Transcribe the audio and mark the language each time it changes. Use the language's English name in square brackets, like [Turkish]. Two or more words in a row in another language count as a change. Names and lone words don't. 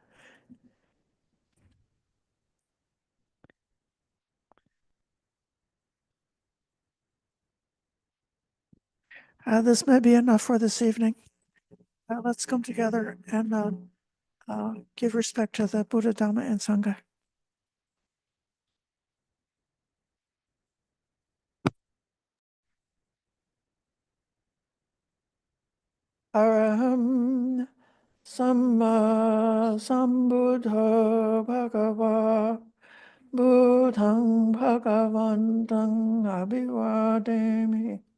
[English] This may be enough for this evening. Let's come together and give respect to the Buddha, Dhamma, and Sangha. [Pali] Araham Samma Sambuddha Bhagava Buddhang Bhagavantang Abhivademi